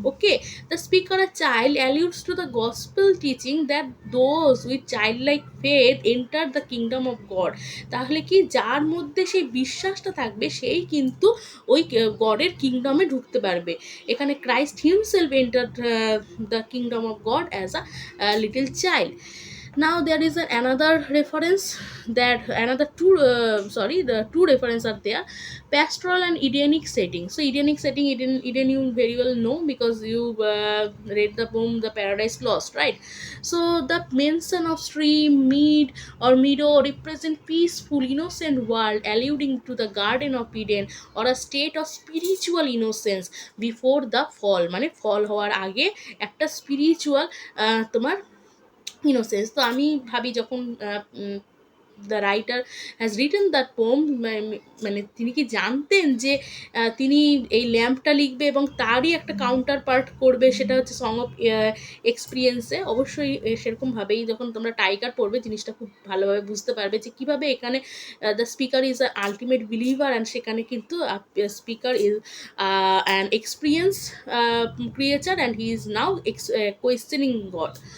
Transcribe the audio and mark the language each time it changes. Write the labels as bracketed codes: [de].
[en] Okay, the speaker uh child alludes to the gospel teaching that those with child like faith enter the kingdom of God. [bn] তাহলে কি, যার মধ্যে সেই বিশ্বাসটা থাকবে সেই কিন্তু ওই গডের কিংডমে ঢুকতে পারবে। এখানে [en] Christ himself enter the kingdom of God as a little child. Now there is another reference, that another two sorry, the two references are there: pastoral and Edenic setting. So Edenic setting, Eden you very well know because you read the poem The Paradise Lost, right? So the mention of stream, mead or meadow represent peaceful innocent world, alluding to the Garden of Eden or a state of spiritual innocence before the fall, [bn] মানে ফল হওয়ার আগে একটা spiritual তোমার innocence. তো আমি ভাবি যখন [en] the writer has written that poem, [bn] মানে তিনি কি জানতেন যে তিনি এই ল্যাম্পটা লিখবে এবং তারই একটা কাউন্টার পার্ট করবে, সেটা হচ্ছে সং অফ এক্সপিরিয়েন্সে। অবশ্যই সেরকমভাবেই যখন তোমরা টাইগার পড়বে জিনিসটা খুব ভালোভাবে বুঝতে পারবে যে কীভাবে এখানে [en] the speaker is a ultimate believer and [bn] সেখানে কিন্তু [en] Speaker is an experience creature and he is now questioning God.